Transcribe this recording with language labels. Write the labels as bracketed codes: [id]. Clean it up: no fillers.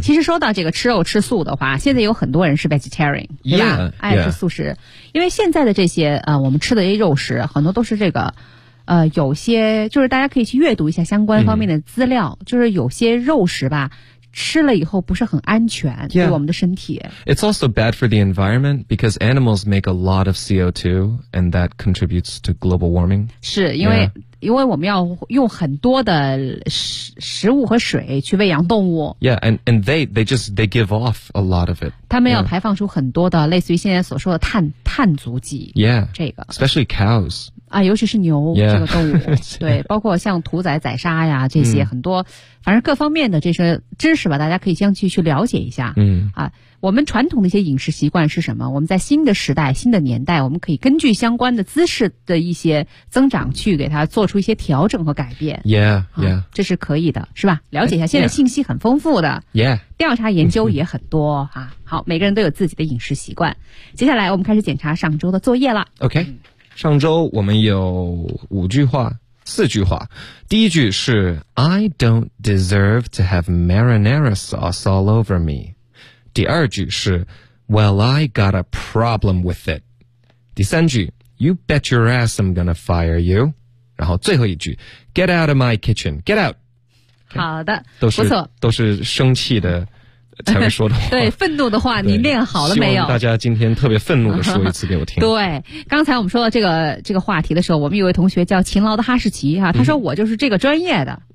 [zh] 其实说到这个吃肉吃素的话，现在有很多人是 vegetarian 对吧，爱吃素食，因为现在的这些我们吃的肉食很多都是这个有些就是大家可以去阅读一下相关方面的资料、嗯、就是有些肉食吧吃了以后不是很安全、 [en] yeah. [zh] 对我们的身体。 [en] It's also bad for the environment because animals make a lot of CO2 and that contributes to global warming. [zh] 是因为、yeah. 因为我们要用很多的食物和水去喂养动物。 [en] Yeah, and they give off a lot of it. [zh] 他们要排放出很多的、yeah. 类似于现在所说的碳足迹。 [en] Yeah. [zh] 这个。 [en] Especially cows. [zh] 啊，尤其是牛、 [en] yeah. [zh] 这个动物，对，包括像屠宰、宰杀呀这些、嗯、很多，反正各方面的这些知识吧，大家可以相继去了解一下。嗯，啊，我们传统的一些饮食习惯是什么？我们在新的时代、新的年代，我们可以根据相关的知识的一些增长，去给它做出一些调整和改变。 [en] Yeah，Yeah，、 [zh] 啊、这是可以的，是吧？了解一下，现在信息很丰富的。 [en] Yeah， [zh] 调查研究也很多啊。好，每个人都有自己的饮食习惯。接下来我们开始检查上周的作业了。 [en] OK、嗯。 [zh] 上周我们有五句话，四句话。第一句是 [en] I don't deserve to have marinara sauce all over me. 第二句是 Well, I got a problem with it. [zh] 第三句 [en] You bet your ass I'm gonna fire you. [zh] 然后最后一句 [en] get out of my kitchen, get out. [zh] 好的，都是不错，都是生气的才会说的话。对，愤怒的话你练好了没有？希望大家今天特别愤怒的说一次给我听。对，刚才我们说到这个话题的时候，我们有位同学叫勤劳的哈士奇啊，他说我就是这个专业的。